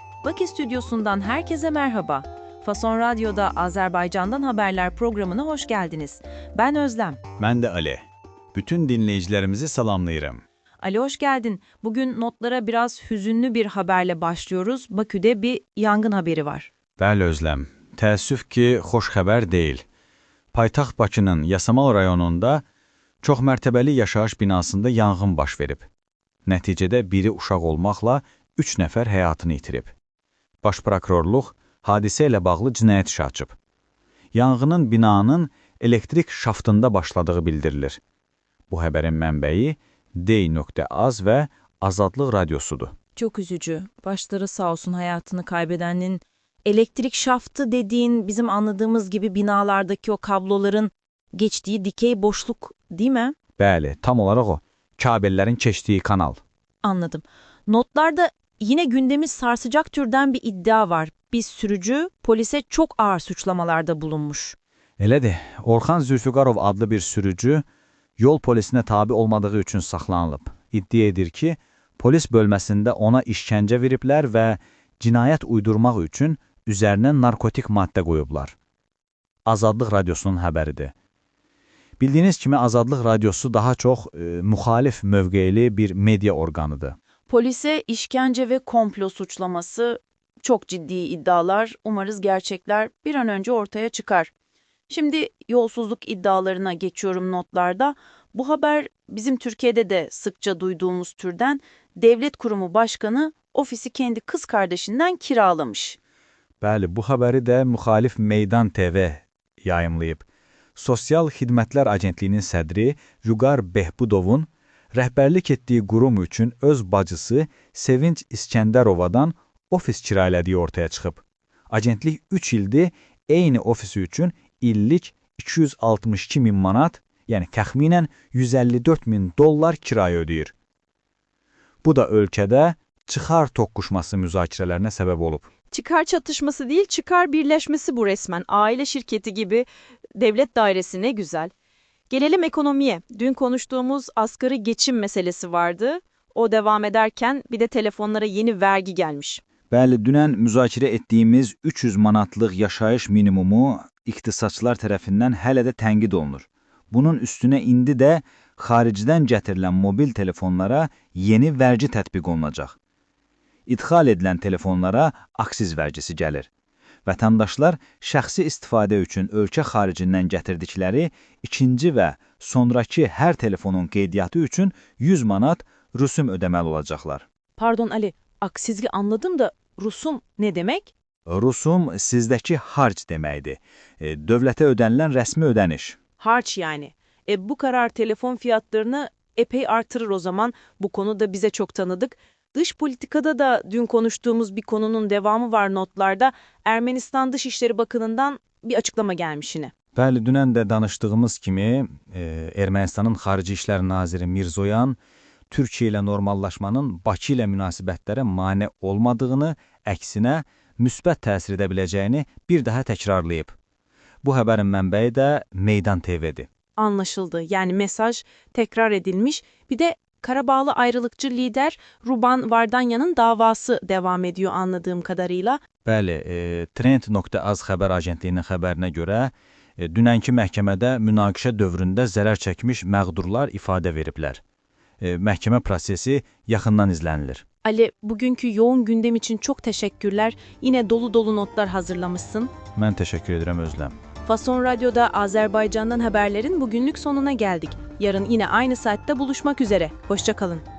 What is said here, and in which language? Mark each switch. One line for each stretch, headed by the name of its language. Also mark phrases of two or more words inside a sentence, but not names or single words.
Turkish: Bakü Stüdyosu'ndan herkese merhaba. Fason Radyo'da Azerbaycan'dan Haberler programına hoş geldiniz. Ben Özlem. Ben de Ali.
Azerbaijani: Bütün dinleyicilerimizi salamlayırım.
Turkish: Ali hoş geldin. Bugün notlara biraz hüzünlü bir haberle başlıyoruz. Bakü'de bir yangın haberi var.
Azerbaijani: Bəli Özlem, təəssüf ki, xoş xəbər deyil. Paytaxt Bakının Yasamal rayonunda çox mərtəbəli yaşayış binasında yanğın baş verib. Nəticədə biri uşaq olmaqla 3 nəfər həyatını itirib. Baş prokurorluq hadisə ilə bağlı cinayət işi açıb. Yanğının binanın elektrik şaftında başladığı bildirilir. Bu xəbərin mənbəyi D.Az və Azadlıq Radyosudur.
Turkish: Çok üzücü. Başları sağ olsun hayatını kaybedenin. Elektrik şaftı dediğin bizim anladığımız gibi binalardaki o kabloların geçtiği dikey boşluk değil mi?
Azerbaijani: Bəli, tam olaraq o. Kabellərin keçdiyi kanal.
Turkish: Anladım. Notlarda yine gündemi sarsacak türden bir iddia var. Bir sürücü polise çok ağır suçlamalarda bulunmuş.
Azerbaijani: Elədir. Orxan Zülfüqarov adlı bir sürücü yol polisinə tabi olmadığı üçün saxlanılıb. İddia edir ki, polis bölməsində ona işkəncə veriblər və cinayət uydurmaq üçün üzərinə narkotik maddə qoyublar. Azadlıq Radyosunun xəbəridir. Bildiyiniz kimi Azadlıq Radyosu daha çox müxalif mövqeyli bir media orqanıdır.
Turkish: Polise işkence ve komplo suçlaması çok ciddi iddialar. Umarız gerçekler bir an önce ortaya çıkar. Şimdi yolsuzluk iddialarına geçiyorum notlarda. Bu haber bizim Türkiye'de de sıkça duyduğumuz türden devlet kurumu başkanı ofisi kendi kız kardeşinden kiralamış.
Azerbaijani: Bəli, bu xəbəri də müxalif Meydan TV yayımlayıb. Sosial Xidmətlər Agentliyinin sədri Vüqar Behbudovun rəhbərlik etdiyi qurum üçün öz bacısı Sevinç İskəndərovadan ofis kirayələdiyi ortaya çıxıb. Agentlik 3 ildir eyni ofisi üçün illik 262 min manat, yəni təxminən 154 min dollar kirayə ödəyir. Bu da ölkədə çıxar toqquşması müzakirələrine səbəb olub.
Turkish: Çıkar çatışması değil, çıkar birleşmesi bu resmen. Aile şirketi gibi devlet dairesi ne güzel. Gelelim ekonomiye. Dün konuştuğumuz asgari geçim meselesi vardı. O devam ederken bir de telefonlara yeni vergi gelmiş.
Azerbaijani: Bəli, dünən müzakirə etdiyimiz 300 manatlıq yaşayış minimumu iqtisadçılar tərəfindən hələ də tənqid olunur. Bunun üstünə indi də xaricdən gətirilən mobil telefonlara yeni vergi tətbiq olunacaq. İdxal edilən telefonlara aksiz vergisi gəlir. Vətəndaşlar şəxsi istifadə üçün ölkə xaricindən gətirdikləri ikinci və sonraki hər telefonun qeydiyyatı üçün 100 manat rüsum ödəməli olacaqlar.
Turkish: Pardon Ali, aksizli anladım da rusum ne demek?
Azerbaijani: Rusum sizdəki harc deməkdir. Dövlətə ödənilən rəsmi ödəniş.
Turkish: Harç yani. Bu karar telefon fiyatlarını epey artırır o zaman. Bu konuda bize çok tanıdık. Dış politikada da dün konuştuğumuz bir konunun devamı var notlarda. Ermənistan Dışişleri Bakanı'ndan bir açıklama gelmiş yine.
Azerbaijani: Bəli, dünən də danışdığımız kimi Ermənistanın Xarici İşlər Naziri Mirzoyan Türkiyə ilə normallaşmanın Bakı ilə münasibətlərə mane olmadığını, əksinə müsbət təsir edə biləcəyini bir daha təkrarlayıb. Bu xəbərin mənbəyi də Meydan TV'dir.
Turkish: Anlaşıldı. Yani mesaj tekrar edilmiş. Bir de Karabağlı ayrılıkçı lider Ruban Vardanyan'ın davası devam ediyor anladığım kadarıyla.
Azerbaijani: Bəli, Trend.az xəbər agentliyinin xəbərinə görə dünənki məhkəmədə münaqişə dövründə zərər çəkmiş məğdurlar ifadə veriblər. Məhkəmə prosesi yaxından izlənilir.
Turkish: Ali, bugünkü yoğun gündem için çok teşekkürler. Yine dolu dolu notlar hazırlamışsın.
Azerbaijani: Mən təşəkkür edirəm Özlem.
Turkish: Fason Radyo'da Azerbaycan'dan haberlerin bugünlük sonuna geldik. Yarın yine aynı saatte buluşmak üzere. Hoşça kalın.